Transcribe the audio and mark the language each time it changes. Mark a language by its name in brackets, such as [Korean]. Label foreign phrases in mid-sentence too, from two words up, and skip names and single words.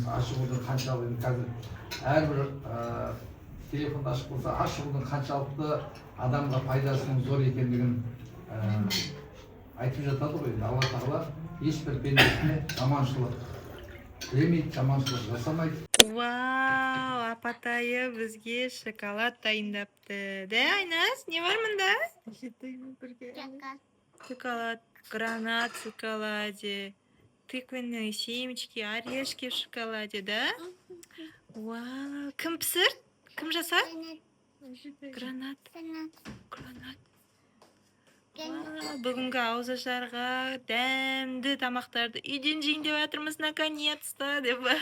[Kazakh] Ашығудың қаншалықты қазір әрбір телефонды ашық болса, ашығудың қаншалықты адамға пайдасының зор екендігін айтып жатады ғой. Алла тағала ешбір пендесіне жаманшылық тілемейді, жаманшылық жасамайды. Вау, апатайы бізге шоколад дайындапты. Да, Айнас, не бар мұнда? Шоколад, [Russian] гранат в шоколаде, тыквенные семечки, орешки в шоколаде, да? [Kazakh] Вау, кім пісір? Кім жасар? Гранат. Гранат. бүгінгі ауызашарға дәмді тамақтарды үйден жейін деп жатырмыз наконец-то деп.